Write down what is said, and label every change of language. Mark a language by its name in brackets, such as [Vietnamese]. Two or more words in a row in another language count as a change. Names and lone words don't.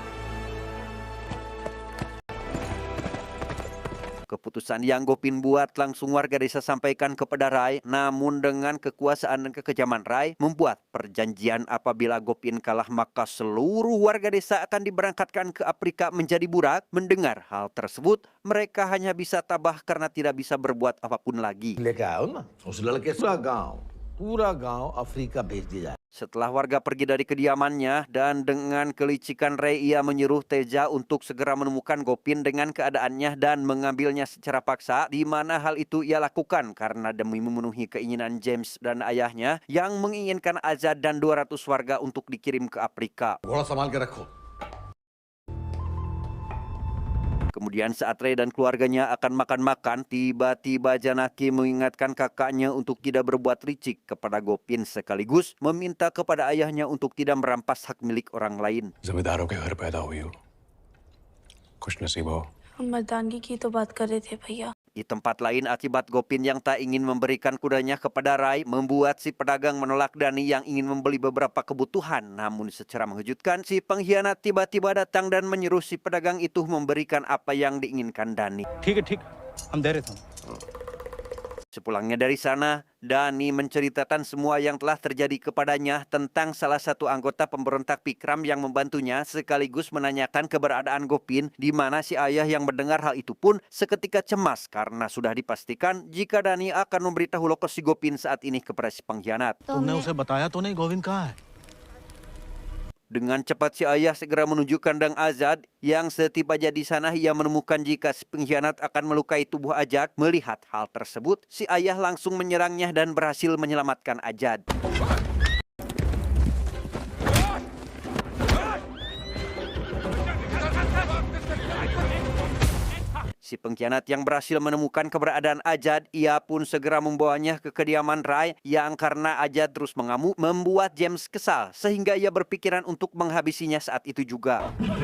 [Indonesian] Keputusan yang Gopin buat langsung warga desa sampaikan kepada Rai, namun dengan kekuasaan dan kekejaman Rai membuat perjanjian apabila Gopin kalah maka seluruh warga desa akan diberangkatkan ke Afrika menjadi budak. Mendengar hal tersebut, mereka hanya bisa tabah karena tidak bisa berbuat apapun lagi. [Hindi] लेके आओ ना उस लड़के से पूरा गांव अफ्रीका भेज दिया। [Indonesian] Setelah warga pergi dari kediamannya dan dengan kelicikan Rai, ia menyuruh Teja untuk segera menemukan Gopin dengan keadaannya dan mengambilnya secara paksa, di mana hal itu ia lakukan karena demi memenuhi keinginan James dan ayahnya yang menginginkan Azad dan 200 warga untuk dikirim ke Afrika. [Hindi] घोड़ा संभाल के रखो। [Indonesian] Kemudian saat Rai dan keluarganya akan makan-makan, tiba-tiba Janaki mengingatkan kakaknya untuk tidak berbuat licik kepada Gopin sekaligus meminta kepada ayahnya untuk tidak merampas hak milik orang lain. [Hindi] जमींदारों के घर पैदा हुई हो, खुश नसीब हो। हम मर्दानगी की तो बात कर रहे थे भैया। [Indonesian] Di tempat lain, akibat Gopin yang tak ingin memberikan kudanya kepada Rai membuat si pedagang menolak Dani yang ingin membeli beberapa kebutuhan. Namun secara mengejutkan, si pengkhianat tiba-tiba datang dan menyuruh si pedagang itu memberikan apa yang diinginkan Dani. [Hindi] ठीक है हम दे रहे थे। [Indonesian] Sepulangnya dari sana, Dani menceritakan semua yang telah terjadi kepadanya tentang salah satu anggota pemberontak Pikram yang membantunya, sekaligus menanyakan keberadaan Gopin, di mana si ayah yang mendengar hal itu pun seketika cemas karena sudah dipastikan jika Dani akan memberitahu lokasi Gopin saat ini kepada si pengkhianat. [Hindi] तुमने उसे बताया तो नहीं गोविंद कहाँ है? [Indonesian] Dengan cepat si ayah segera menuju kandang Azad, yang setibanya di sana ia menemukan jika si pengkhianat akan melukai tubuh Azad. Melihat hal tersebut, si ayah langsung menyerangnya dan berhasil menyelamatkan Azad. Si pengkhianat yang berhasil menemukan keberadaan Azad, ia pun segera membawanya ke kediaman Rai yang karena Azad terus mengamuk membuat James kesal sehingga ia berpikiran untuk menghabisinya saat itu juga.